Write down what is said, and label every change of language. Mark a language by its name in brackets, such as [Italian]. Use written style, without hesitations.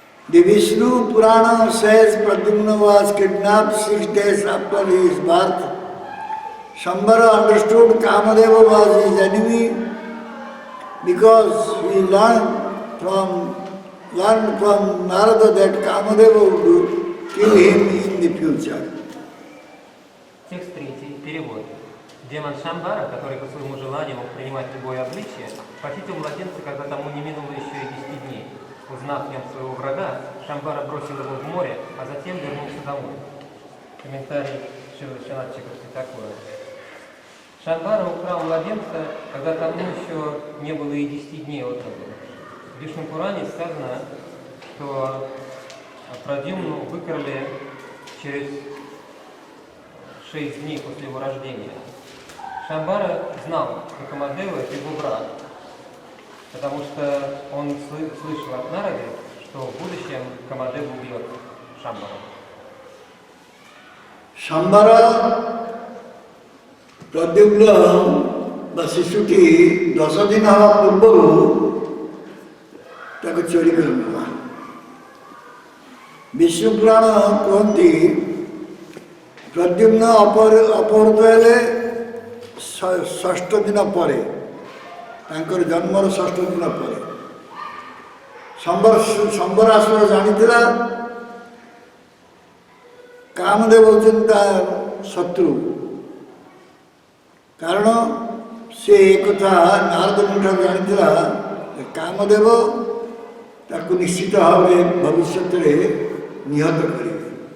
[English] The Vishnu Purana says Pradyumna was kidnapped 6 days after his birth. Sambara understood Kamadeva was his enemy because he learned from Narada that Kamadeva would kill him in the future. [Russian] Текст 3. Перевод. Демон Шамбара, который по своему желанию мог принимать любое обличие, похитил младенца, когда тому не минуло еще и 10 дней. Узнав в нем своего врага, Шамбара бросил его в море, а затем вернулся домой. Комментарий Шилачанатчика такой. Шамбара украл младенца, когда тому еще не было и 10 дней от роду. В Вишну Пуране сказано, что Прадьюмну выкрали через 6 дней после его рождения. Шамбара знал, что Камадева – это его брат, потому что он слышал от Нарады, что в будущем Камадева убьет Шамбара. [Odia] Shambara Pradyumna বা শিশুটি 10 দিন হওয়া পূর্বରୁ ତାକୁ ଚୋରି କରିନେଲା। ବିଷ୍ଣୁ ପୁରାଣ କୁହନ୍ତି ପ୍ରଦ୍ୟୁମ୍ନ ଅପହୃତ ହେଲେ 6 ଦିନ ପରେ, ତାଙ୍କର ଜନ୍ମର 6 ଦିନ ପରେ। ସମ୍ବରାସୁର ଜାଣିଥିଲା କାମଦେବ ହେଉଛନ୍ତି ତା ଶତ୍ରୁ, କାରଣ ସେ ଏକଥା ନାରଦଙ୍କଠାରୁ ଜାଣିଥିଲା କାମଦେବ ତାକୁ ନିଶ୍ଚିତ ଭାବରେ ଭବିଷ୍ୟତରେ ନିହତ କରିବେ।